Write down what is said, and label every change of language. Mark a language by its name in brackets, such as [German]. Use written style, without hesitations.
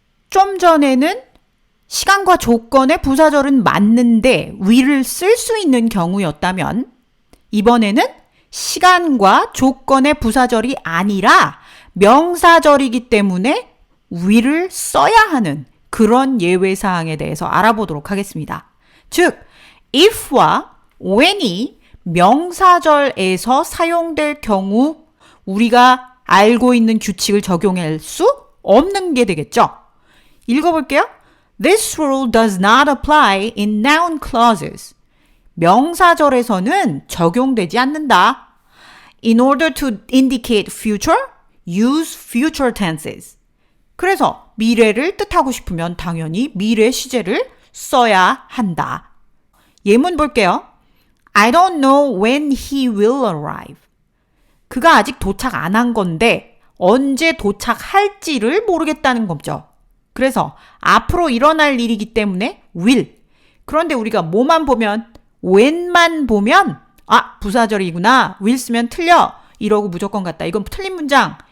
[Korean] 좀 전에는 시간과 조건의 부사절은 맞는데 will을 쓸 수 있는 경우였다면 이번에는 시간과 조건의 부사절이 아니라 명사절이기 때문에 will을 써야 하는 그런 예외사항에 대해서 알아보도록 하겠습니다. 즉, if와 when이 명사절에서 사용될 경우 우리가 알고 있는 규칙을 적용할 수 없는 게 되겠죠. 읽어볼게요. [English] This rule does not apply in noun clauses. [Korean] 명사절에서는 적용되지 않는다. [English] In order to indicate future, use future tenses. [Korean] 그래서 미래를 뜻하고 싶으면 당연히 미래 시제를 써야 한다. 예문 볼게요. [English] I don't know when he will arrive. [Korean] 그가 아직 도착 안 한 건데 언제 도착할지를 모르겠다는 거죠. 그래서 앞으로 일어날 일이기 때문에 will. 그런데 우리가 뭐만 보면 when만 보면 부사절이구나. will 쓰면 틀려. 이러고 무조건 같다. 이건 틀린 문장.